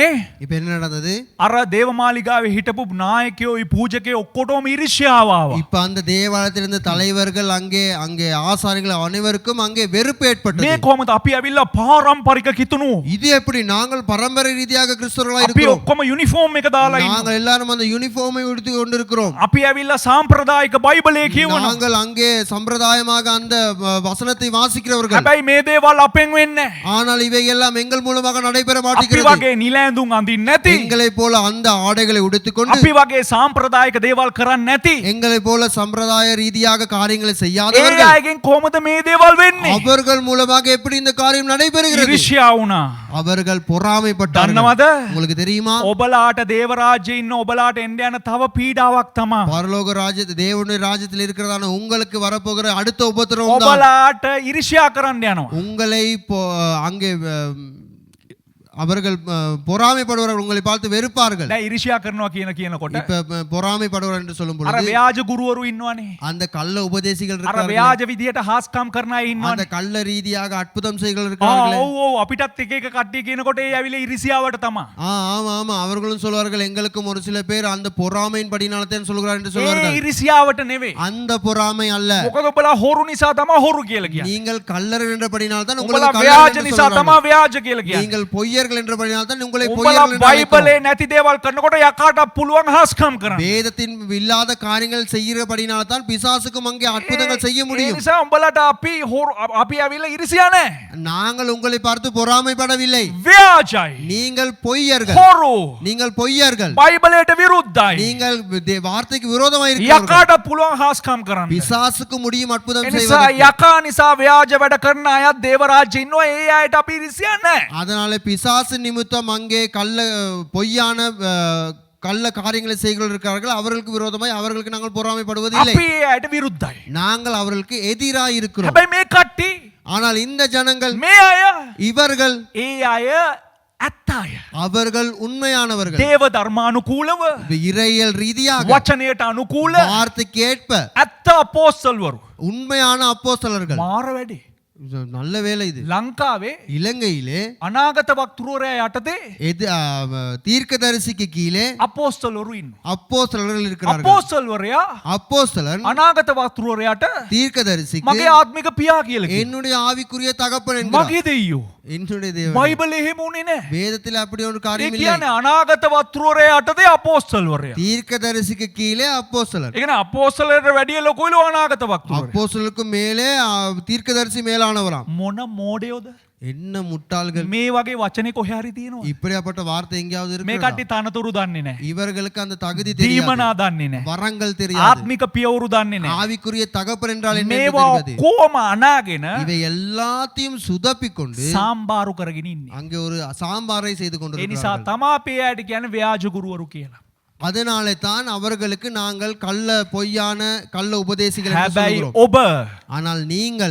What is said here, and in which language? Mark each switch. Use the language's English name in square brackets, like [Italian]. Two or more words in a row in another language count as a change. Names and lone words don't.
[Tamil] இப்ப என்ன நடந்தது? [Sinhala] අර දේවමාලිගාවේ හිටපු නායකයෝ පූජකයෝ ඔක්කොටම ඊර්ෂ්‍යාව ආවා. [Tamil] இப்ப அந்த தேவாலயத்தில் இருந்த தலைவர்கள் அங்கே ஆசாரிகள் அனைவருக்கும் அங்கே வெறுப்பு ஏற்பட்டது. [Sinhala] මේ කොහමද අපි ඇවිල්ලා පාරම්පරික කිතුණු? [Tamil] இது எப்படி நாங்கள் பரம்பரை ரீதியாக கிறிஸ்தவர்களாய் [Sinhala] අපි [Tamil] இருக்கிறோம். [Sinhala] ඔක්කොම යුනිෆෝම් එක දාලා ඉන්නවා. [Tamil] நாங்கள் எல்லாரும் அந்த யூனிஃபார்மை உடுத்தி கொண்டிருக்கிறோம். [Sinhala] අපි ඇවිල්ලා සාම්ප්‍රදායික බයිබලයේ කියවනවා. [Tamil] நாங்கள் அங்கே சம்பிரதாயமாக அந்த வசனத்தை வாசிக்கிறவர்கள். [Sinhala] හැබැයි මේ දේවල් අපෙන් වෙන්නේ නැහැ. [Tamil] ஆனால் இவை எல்லாம் எங்கள் மூலமாக நடைபெற [Sinhala] අපි [Tamil] மாட்டேங்கிறது. [Sinhala] වගේ නිලැඳුම් අඳින්න නැති. [Tamil] எங்களை போல அந்த ஆடைகளை உடுத்திக்கொண்டு, [Sinhala] අපි වගේ සාම්ප්‍රදායික දේවල් කරන්නේ නැති. [Tamil] எங்களை போல சம்பிரதாய ரீதியாக காரியங்களை [Sinhala] ඒ [Tamil] செய்யாதவர்கள், [Sinhala] අයගෙන් කොහොමද මේ දේවල් වෙන්නේ? [Tamil] அவர்கள் மூலமாக எப்படி இந்த காரியம் நடைபெறுகிறது? [Sinhala] ඊර්ෂ්‍යා වුණා. [Tamil] அவர்கள் பொறாமைப்பட்டார்கள். [Sinhala] දන්නවද? [Tamil] உங்களுக்கு தெரியுமா? [Sinhala] ඔබලාට දේව රාජ්‍යයේ ඉන්න ඔබලාට එන්න යන තව පීඩාවක් තමයි. [Tamil] பரலோக ராஜ்யத்தில் தேவனுடைய ராஜ்யத்தில் இருக்கிறதான உங்களுக்கு வரப்போகிற அடுத்த உபத்திரவம் தான் [Sinhala] ඔබලාට ඊර්ෂ්‍යා කරන්න යනවා. [Tamil] உங்களை அங்கே அவர்கள் பொறாமைப்படுவார்கள், உங்களை பார்த்து வெறுப்பார்கள். [Sinhala] දැන් ඉරිෂ්‍යා කරනවා කියනකොට [Tamil] இப்ப பொறாமைப்படுவார் என்று சொல்லும் [Sinhala] අර [Tamil] பொழுது [Sinhala] ව්‍යාජ ගුරුවරු ඉන්නවනේ. [Tamil] அந்த கள்ள உபதேசிகள் [Sinhala] අර [Tamil] இருக்கிறார்கள், [Sinhala] ව්‍යාජ විදියට හාස්කම් කරන අය [Tamil] அந்த [Sinhala] ඉන්නවනේ. [Tamil] கள்ள ரீதியாக அற்புதம் செய்கள் இருக்கிறார்கள். [Sinhala] ඔව් අපිටත් එක එක කට්ටිය කියනකොට ඒ ඇවිල්ලා ඉරිසියාවට තමයි. [Tamil] ஆமா ஆமா, அவர்களும் சொல்வார்கள், எங்களுக்கும் ஒரு சில பேர் அந்த பொறாமையின் படினால்தான் சொல்கிறார் என்று [Sinhala] ඒ [Tamil] சொல்வார்கள். [Sinhala] ඉරිසියාවට නෙවෙයි. [Tamil] அந்த பொறாமை அல்ல, [Sinhala] මොකද ඔබලා හොරු නිසා තමයි හොරු කියලා කියන්නේ. [Tamil] நீங்கள் கள்ளர் என்றபடினால் தான் [Sinhala] ඔබලා [Tamil] உங்களுக்கு கள்ளர் [Sinhala] ව්‍යාජ [Tamil] என்று [Sinhala] නිසා [Tamil] சொல்கிறார்கள். [Sinhala] තමයි ව්‍යාජ කියලා කියන්නේ. [Tamil] நீங்கள் பொய்யர்கள் என்றபடினால் தான் உங்களை [Sinhala] ඔබලා [Tamil] பொய்யர்கள் என்று [Sinhala] බයිබලේ [Tamil] அழைக்கிறோம். [Sinhala] නැති දේවල් කරනකොට යකාට පුළුවන් හාස්කම් කරන්න. [Tamil] வேதத்தின் இல்லாத காரியங்கள் செய்கிறபடினால் தான் பிசாசுக்கும் அங்கே அற்புதங்கள் செய்ய [Sinhala] ඒ [Tamil] முடியும். [Sinhala] නිසා උඹලට අපි ඇවිල්ලා ඉරිසියා නැහැ. [Tamil] நாங்கள் உங்களை பார்த்து பொறாமைப்படவில்லை, [Sinhala] ව්‍යාජයි. [Tamil] நீங்கள் பொய்யர்கள், [Sinhala] හොරු. [Tamil] நீங்கள் பொய்யர்கள், [Sinhala] බයිබලයට විරුද්ධයි. [Tamil] நீங்கள் வார்த்தைக்கு விரோதமாக இருக்கிறீர்கள். [Sinhala] යකාට පුළුවන් හාස්කම් කරන්න. [Tamil] பிசாசுக்கு முடியும் அற்புதம் [Sinhala] ඒ නිසා [Tamil] செய்வதற்கு. [Sinhala] යකා නිසා ව්‍යාජ වැඩ කරන අයත් දේව රාජ්‍යයේ ඉන්නවා. ඒ අයට අපි ඉරිසියා නැහැ. [Tamil] அதனால பிசாசு நிமித்தம் அங்கே பொய்யான கள்ள காரியங்களை செய்கிறவர்கள் இருக்கிறார்கள், அவர்களுக்கு விரோதமாய் அவர்களுக்கு நாங்கள் பொறாமைப்படுவதில்லை, [Sinhala] අපි ඒ අයට විරුද්ධයි. [Tamil] நாங்கள் அவர்களுக்கு எதிராக இருக்கிறோம். [Sinhala] හැබැයි මේ කට්ටි [Tamil] ஆனால் இந்த ஜனங்கள், [Sinhala] මේ අය [Tamil] இவர்கள், [Sinhala] ඒ අය ඇත්ත අය. [Tamil] அவர்கள் உண்மையானவர்கள், [Sinhala] දේව ධර්මානුකූලව [Tamil] இறையியல் ரீதியாக [Sinhala] වචනයට අනුකූල [Tamil] வார்த்தைக்கு ஏற்ப [Sinhala] ඇත්ත අපෝස්තල්වරු. [Tamil] உண்மையான அப்போஸ்தலர்கள். [Sinhala] මාර වැඩි. [Tamil] நல்ல வேலை இது. [Sinhala] ලංකාවේ [Tamil] இலங்கையிலே [Sinhala] අනාගත වක්තෘවරයා යටතේ [Tamil] தீர்க்கதரிசிக்கு கீழே [Sinhala] අපෝස්තලවරු ඉන්නවා. [Tamil] அப்போஸ்தலர்கள் இருக்கிறார்கள். [Sinhala] අපෝස්තල්වරයා [Tamil] அப்போஸ்தலன் [Sinhala] අනාගත වක්තෘවරයාට [Tamil] தீர்க்கதரிசிக்கு [Sinhala] මගේ ආත්මික පියා කියලා කියනවා. [Tamil] என்னுடைய ஆவிக்குரிய தகப்பன் என்கிறார். [Sinhala] මගේ දෙයියෝ. [Tamil] என்னுடைய தேவன். [Sinhala] බයිබලේ එහෙම උනේ නැහැ. [Tamil] வேதத்தில் அப்படி ஒரு [Sinhala] ඒ [Tamil] காரியம் இல்லை. [Sinhala] කියන්නේ අනාගත වක්තෘවරයා යටතේ අපෝස්තල්වරයා. [Tamil] தீர்க்கதரிசிக்கு கீழே அப்போஸ்தலர். [Sinhala] ඒ කියන්නේ අපෝස්තලයට වැඩිය ලොකුයිලු අනාගත වක්තෘවරයා. [Tamil] அப்போஸ்தலருக்கு மேலே தீர்க்கதரிசி மேலானவராம். [Sinhala] මොන මෝඩයෝද? [Tamil] என்ன முட்டாள்கள், [Sinhala] මේ වගේ වචනේ කොහේ හරි තියෙනවා. [Tamil] இப்படியாப்பட்ட வார்த்தை எங்கேயாவது [Sinhala] මේ [Tamil] இருக்கிறதா? [Sinhala] කට්ටිය තනතුරු දන්නේ නැහැ. [Tamil] இவர்களுக்கு அந்த தகுதி தெரியாது, [Sinhala] දීමනා දන්නේ නැහැ. [Tamil] வரங்கள் தெரியாது, [Sinhala] ආත්මික පියවරු දන්නේ නැහැ. [Tamil] ஆவிக்குரிய தகப்பன் என்றால் என்ன என்று [Sinhala] මේවා [Tamil] தெரியாது. [Sinhala] කොහොම අනාගෙන [Tamil] இவை எல்லாத்தையும் சுதப்பிக்கொண்டு [Sinhala] සාම්බාරු කරගෙන ඉන්නේ. [Tamil] அங்கே ஒரு சாம்பாரை செய்து [Sinhala] ඒ නිසා [Tamil] கொண்டிருக்கிறார்கள். [Sinhala] තමා අපේ අයට කියන්නේ ව්‍යාජ ගුරුවරු කියලා. [Tamil] அதனாலே தான் அவர்களுக்கு நாங்கள் பொய்யான கள்ள உபதேசிகள் என்று [Sinhala] හැබැයි [Tamil] சொல்கிறோம். [Sinhala] ඔබ [Tamil] ஆனால் நீங்கள்